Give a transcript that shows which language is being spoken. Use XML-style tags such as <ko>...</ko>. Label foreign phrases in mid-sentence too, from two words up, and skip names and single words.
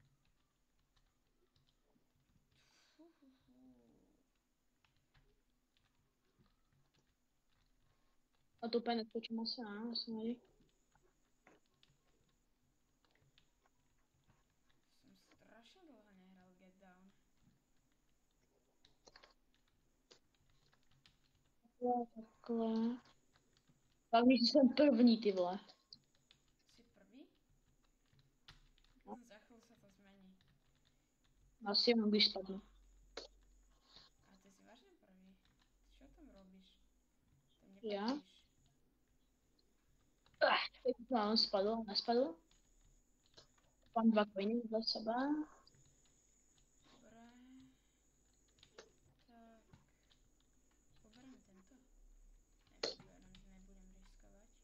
<cs>A to úplně neskočím asi, ne? Vlastně.</cs> <sk>Som strašne dlho nehral Get Down.</sk> <cs>Takhle. Hlavně, že jsem první, ty vole.</cs> <sk>Si prvý? No. Za chvíľu sa to zmení.</sk> <cs>Asi jenom když spadnu.</cs> <sk>A ty si vážne prvý? Čo tam robíš? Tam Ja? nepatríš.</sk> <cs>Teď mám spadl, nespadl. Mám dva coiny za sebe.</cs> <sk>Dobre. Tak. Poberám tento. Nepoberám, že nebudem riskovať.</sk>